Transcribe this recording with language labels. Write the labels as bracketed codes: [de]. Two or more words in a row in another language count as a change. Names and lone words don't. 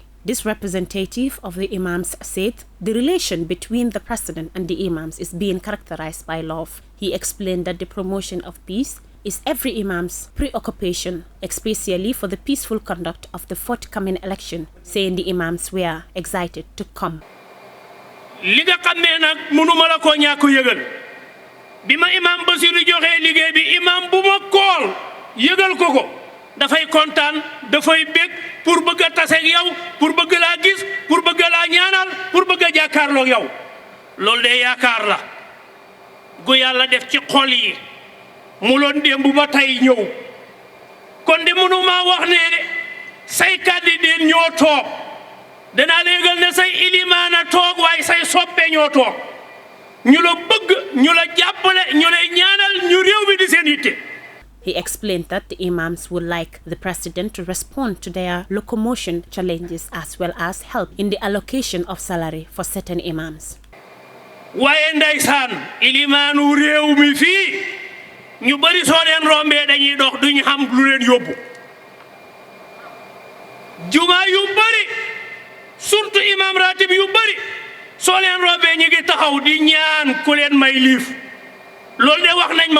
[en] This representative of the Imams said the relation between the president and the Imams is being characterized by love. He explained that the promotion of peace is every Imam's preoccupation, especially for the peaceful conduct of the forthcoming election, saying the Imams were excited to come. [wo] Bima imam Basiru joxe liggéey bi imam bu ma kool yëgal ko dafay kontaan dafay bég pour bëgg a tase ak yow pour bëgg laa gis pour bëgg laa ñaanal pour bëgg a jàkkaarloo ak yow loolu de yaakaar la gu yàlla def ci xol yi mu loon démb ba tey ñëw kon de mënuma wax ne say candidat ñoo toog danaa la yëgal ne say ilimaana toog waaye say soppe ñoo toog ñu la bëgg ñu la jàppale ñu lay ñaanal ñu réew mi di seen yitte. [en] He explained that the Imams would like the president to respond to their locomotion challenges as well as help in the allocation of salary for certain Imams. [wo] waaye ndeysaan ilimaanu réew mi fii ñu bari soo leen rombee dañuy dox duñu xam lu leen yóbbu jumaa yu bari surtout imam ratib yu bari soo leen rombee ñu ngi taxaw di ñaan ku leen may liif loolu de wax nañ ma